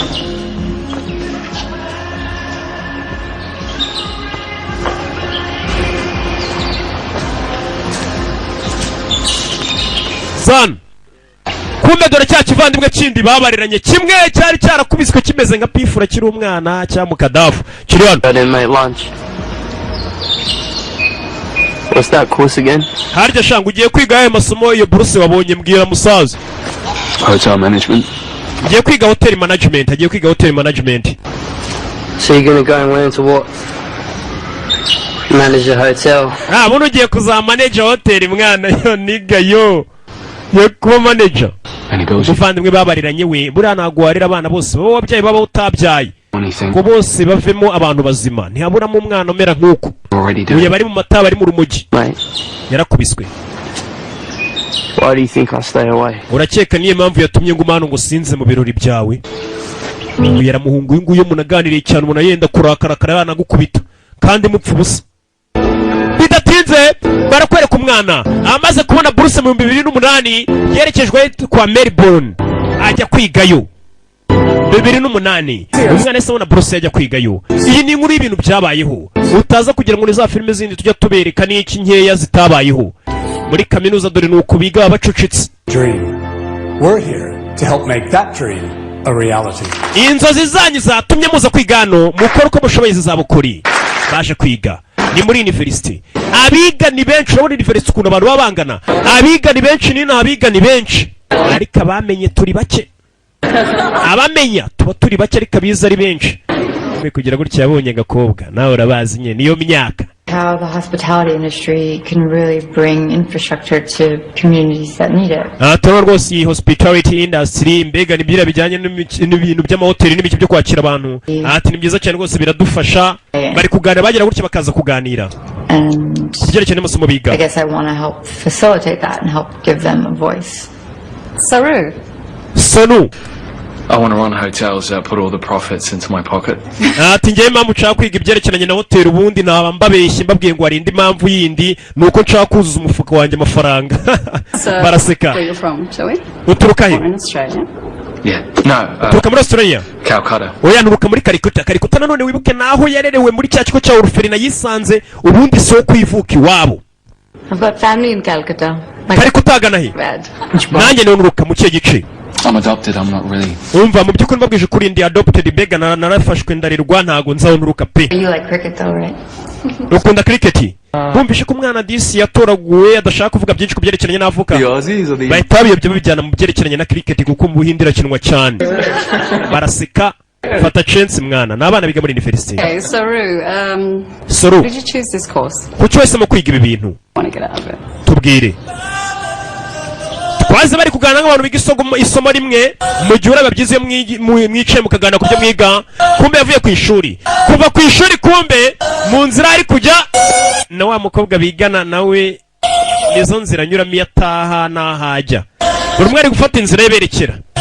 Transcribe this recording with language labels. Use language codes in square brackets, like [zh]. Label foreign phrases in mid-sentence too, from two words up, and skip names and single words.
[rw] San kumbe dore cya kivandimwe kindi babariranye kimwe cyari cyarakubiswe kimeze nka pifura kiri umwana cya mukadafu kiri hano. [en] I didn't make lunch. What's that course again? [rw] Harya shanga ugiye kwiga ayo masomo iyo buruse wabonye mbwira musaza. [en] Hotel management. [rw] Agiye kwiga [en] hotel management, [rw] agiye kwiga [en] hotel management. So you're gonna go and learn to what? Manage a hotel. [rw] Buno ugiye kuzamanage hotel mwana yo niga yo. Yo kuba manager. Umuvandimwe babariranye we buriya ntago warira abana bose baba wabyaye baba utabyaye ko bose bavemo abantu bazima ntihaburamo umwana umera nk'uko uye bari mu mata bari mu rumogi yarakubiswe. [en] Why do you think I stay away? [rw] Urakeka niyo mpamvu yatumye ngo umwana ngo sinze mu birori byawe? Uyu yaramuhungu uyu nguyu munaganiriye cyane umuntu yenda kurakarakara yanagukubita kandi mupfa ubusa. Bidatinze barakwereka umwana amaze kubona buruse mu 2008 yerekejwe kwa Melbourne ajya kwigayo. 2008 umwana ese abona buruse ajya kwigayo. Iyi ni inkuru y'ibintu byabayeho utaza kugira ngo ni za filime zindi tujya tubereka n'iki nkeya zitabayeho muri kaminuza dore nuko biga bacucitse. [en] We're here to help make that dream a reality. [rw] Inzozi zanyu zatumye muza kwigano mukora uko mushoboye zizabukuri. Baje kwiga ni muri university. Abiga ni benshi urabona university ukuntu abantu babangana. Abiga ni benshi nina abiga ni benshi. Ariko abamenye turi bake. Abamenya tuba turi bake ariko abiza ari benshi. Kugira gutya yabonye gakobwa nawe urabazi nye niyo myaka. [en] How the hospitality industry can really bring infrastructure to communities that need it. [rw] Taba rwose iyi [en] hospitality industry [rw] mbega ni byira bijyanye n'ibintu by'amahoteli n'ibiki byo kwakira abantu. Ati ni byiza cyane rwose biradufasha. Bari kuganira bagira gutya bakaza kuganira. Byerekeye n'amasomo biga. [en] I guess I want to help facilitate that and help give them a voice. Sanu. I want to run hotels that put all the profits into my pocket. [rw] Ati ngiye mpamvu nshaka kwiga ibyerekeranye na hoteli ubundi naba mbabeshye mbabwiye ngo harinde impamvu yindi nuko nshaka kuzuza umufuka wanjye amafaranga. Baraseka. Uturuka he? [en] Yeah. No. [rw] Uturuka muri Australia? Calcutta. Oya nturuka muri Calcutta. Calcutta nanone wibuke naho yarerewe muri cya kigo cya Orphelina yisanze ubundi so kwivuka iwabo. [en] I've got family in Calcutta. [rw] Calcutta gana he? Nanjye nturuka mu cye gice. [en] I'm adopted, I'm not really. [rw] Umva mu byukuri mbabwije kuri ndi adopted bega narafashwe ndarirwa ntago nzaho nturuka pe. [en] You like cricket though, right? [rw] Ukunda cricket? Bumvishe ko umwana disi yatoraguwe adashaka kuvuga byinshi kubyerekeranye n'avuka. Bahita babiyobya babijyana mu byerekeranye na cricket kuko mu Buhindi kinwa cyane. Baraseka fata chance mwana n'abana biga muri university. [en] Okay, Soru. did you choose this course? [rw] Kuki wese mu kwiga ibi bintu? [en] Want to get out of it? [rw] Tubwire. Twaze bari kuganira nk'abantu biga isomo rimwe mu gihe urababyize mwicaye mukagana ku byo mwiga kumbe yavuye ku ishuri kuva ku ishuri kumbe mu nzira ari kujya na wa mukobwa bigana nawe nizo nzira nyuramo yataha n'ahajya buri umwe ari gufata inzira yeberekera